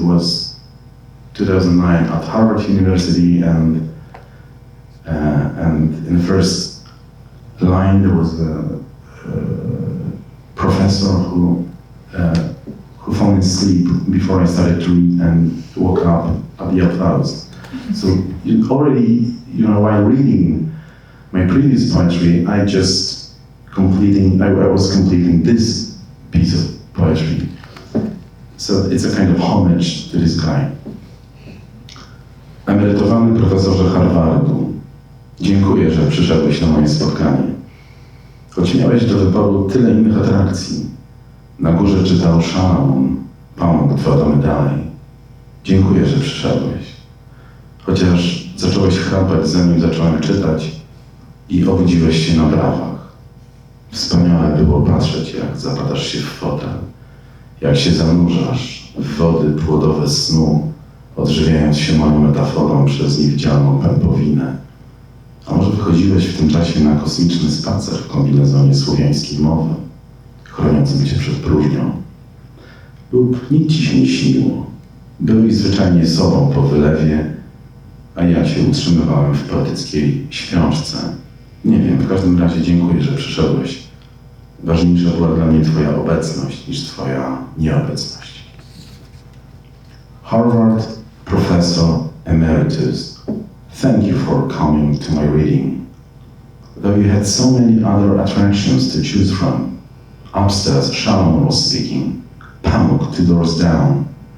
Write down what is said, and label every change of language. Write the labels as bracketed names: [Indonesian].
[English] It was 2009 at Harvard University, and in the first line there was a professor who fell asleep before I started to read and woke up at the applause. So already, while reading my previous poetry, I was completing this piece of poetry. So it's a kind of homage to this guy. [Polish] Emerytowany profesorze Harvardu, dziękuję, że przyszedłeś na moje spotkanie. Choć miałeś do wyboru tyle innych atrakcji. Na górze czytał Szalamun, pomógł tworzmy dalej. Dziękuję, że przyszedłeś. Chociaż zacząłeś chrapać, zanim zacząłem czytać i obudziłeś się na brawach. Wspaniale było patrzeć, jak zapadasz się w fotel, jak się zanurzasz w wody płodowe snu odżywiając się moją metaforą przez niewidzialną pępowinę. A może wychodziłeś w tym czasie na kosmiczny spacer w kombinezonie słowiańskiej mowy, chroniącym cię przed próżnią? Lub nic ci się nie śniło. Byłeś zwyczajnie sobą po wylewie, a ja się utrzymywałem w poetyckiej śpiączce. Nie wiem, w każdym razie dziękuję, że przyszedłeś. Ważniejsza była dla mnie twoja obecność niż twoja nieobecność. [English] Harvard Professor Emeritus, thank you for coming to my reading. Though you had so many other attractions to choose from. Upstairs, Shalom was speaking. Pamuk 2 doors down.